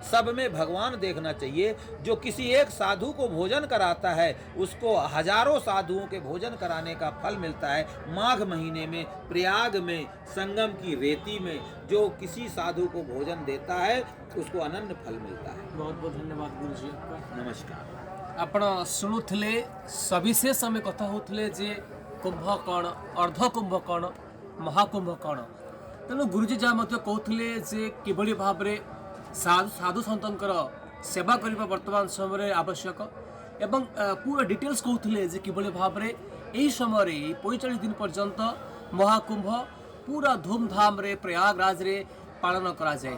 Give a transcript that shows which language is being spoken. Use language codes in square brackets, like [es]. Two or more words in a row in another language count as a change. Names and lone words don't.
[hi] सब में भगवान देखना चाहिए। जो किसी एक साधु को भोजन कराता है उसको हजारों साधुओं के भोजन कराने का फल मिलता है। माघ महीने में प्रयाग में संगम की रेती में जो किसी साधु को भोजन देता है उसको अनन्य फल मिलता है। बहुत बहुत धन्यवाद गुरु जी आपका। नमस्कार। [or] ଆପଣ ଶୁଣୁଥିଲେ ସବିଶେଷ ଆମେ କଥା ହେଉଥିଲେ ଯେ କୁମ୍ଭ କ'ଣ, ଅର୍ଦ୍ଧ କୁମ୍ଭ କ'ଣ, ମହାକୁମ୍ଭ କ'ଣ। ତେଣୁ ଗୁରୁଜୀ ଯାହା ମଧ୍ୟ କହୁଥିଲେ ଯେ କିଭଳି ଭାବରେ ସାଧୁ ସନ୍ତଙ୍କର ସେବା କରିବା ବର୍ତ୍ତମାନ ସମୟରେ ଆବଶ୍ୟକ ଏବଂ ପୁରା ଡିଟେଲ୍ସ କହୁଥିଲେ ଯେ କିଭଳି ଭାବରେ ଏହି ସମୟରେ 45 ଦିନ ପର୍ଯ୍ୟନ୍ତ ମହାକୁମ୍ଭ ପୁରା ଧୁମଧାମରେ ପ୍ରୟାଗରାଜରେ ପାଳନ କରାଯାଏ।